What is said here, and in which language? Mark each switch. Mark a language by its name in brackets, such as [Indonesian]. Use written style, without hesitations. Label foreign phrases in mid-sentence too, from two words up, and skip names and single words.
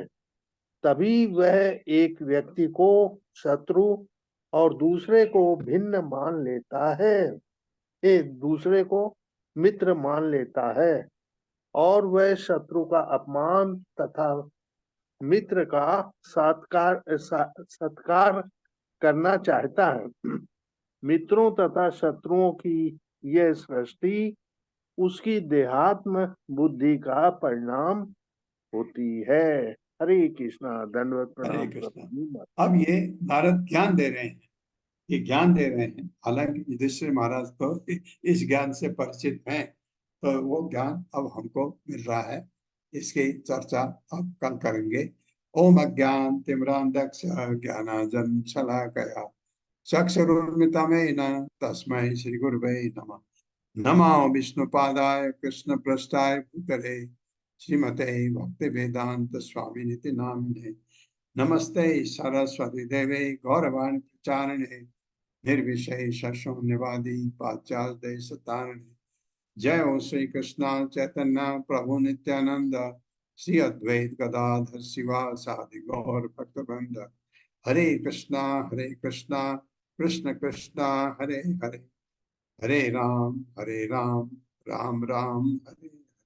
[Hindi] तभी वह एक व्यक्ति को शत्रु और दूसरे को भिन्न मान लेता है, एक दूसरे को मित्र मान लेता है, और वह शत्रु का अपमान तथा मित्र का सत्कार करना चाहता है। मित्रों तथा शत्रुओं की यह सृष्टि उसकी देहात्म बुद्धि का परिणाम होती है। हरे कृष्णा, दंडवत हरे प्रणाम। कृष्णा। अब ये नारद ज्ञान दे रहे हैं, ये ज्ञान दे रहे हैं। हालांकि युधिष्ठिर महाराज तो इस ज्ञान से परिचित हैं, तो वो ज्ञान अब हमको मिल रहा है। इसकी चर्चा अब कल करेंगे। [Sanskrit] ओम अज्ञान तिमिरांधस्य ज्ञानांजन शलाकया चक्षुरुन्मिलितं तस्मै श्री गुरुवे नमः। नमो विष्णुपादाय कृष्ण पृष्ठाय भूतले श्रीमते भक्ति वेदांत स्वामिनिति नामिने। नमस्ते सरस्वती देवे गौरवाणी प्रचारिणे निर्विशेष शून्यवादी पाश्चात्य देशतारिणे। जय हो श्री कृष्ण चैतन्य प्रभु नित्यानंद श्री अद्वैत गदाधर शिवासादि गौर भक्तवृंद। हरे कृष्णा कृष्ण कृष्णा हरे हरे, हरे राम राम राम हरे